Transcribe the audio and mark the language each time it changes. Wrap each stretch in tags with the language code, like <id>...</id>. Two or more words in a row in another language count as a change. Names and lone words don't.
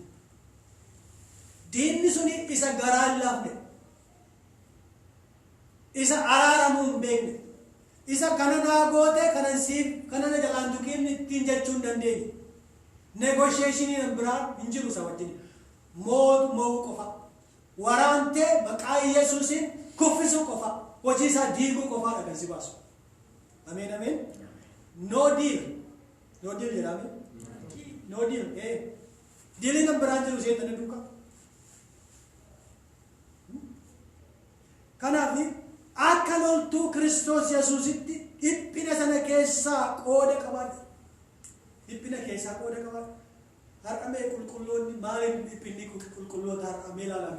<om>Diinni suni isa garaa hin laafne, isa araaramuu hin beekne, isa kana naa gootee kanan siif kana na jalaan tuqiin ittiin jechuu hin dandeenye. Negotiationiin biraa hin jiru isa wajjin. Mo'uu qofa. Waraantee maqaa Yesuusiin kuffisuu qofa. Hojii isaa diiguu qofaadha kan si baasu. Amen, amen.</om> <en>No deal. No deal</en> <om>jedhame.</om> <en>No deal.</en> <om>Dealii nan biraan jiru seexanni duuka. Kanaaf akka loltuu Kiristoos Yesuusitti dhiphina sana keessaa qooda qabaadha. Dhiphina keessaa qooda qabaadha. Har'a mee qulqulloonni maaliif dhiphinni qulqulloota har'a mee ilaalame?</om>